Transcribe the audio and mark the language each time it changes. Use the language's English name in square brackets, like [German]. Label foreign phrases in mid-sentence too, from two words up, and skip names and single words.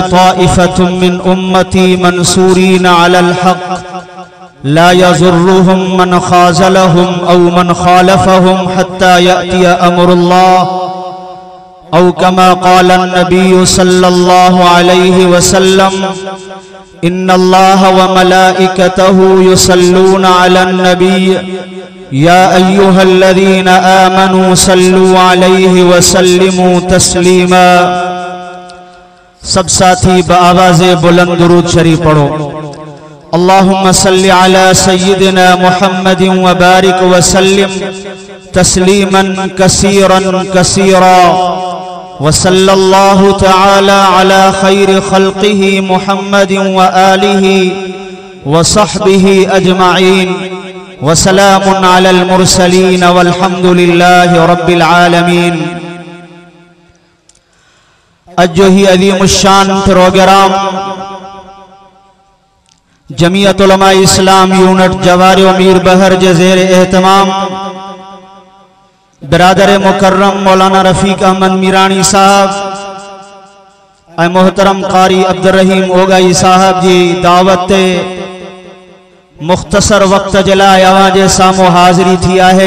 [Arabic] طائفة من أمتي منصورين على الحق لا يضرهم من خذلهم أو من خالفهم حتى يأتي أمر الله أو كما قال النبي صلى الله عليه وسلم إن الله وملائكته يصلون على النبي يا أيها الذين آمنوا صلوا عليه وسلموا تسليما. [Urdu] سب ساتھی بآوازِ بلند درود شریف پڑھو. [Arabic] اللهم صل على سيدنا محمد وبارك وسلم تسليما كثيرا كثيرا. وصلى الله تعالى على خير خلقه محمد وآله وصحبه أجمعين وسلام على المرسلين والحمد لله رب العالمين. [Sindhi] अज ही अज़ीमुश्शान प्रोग्राम जमीयत उलमा इस्लाम यूनिट जवार मीर बहर जे ज़ेर एहतमाम बिरादर मुकर्रम मौलाना रफ़ीक अहमद मीरानी साहब ऐं मोहतरम कारी अब्दुर्रहीम ओगाई साहब जी दावत ते मुख्तसर वक्त जे लाइ अवां जे साम्हूं हाज़िरी थी आहे।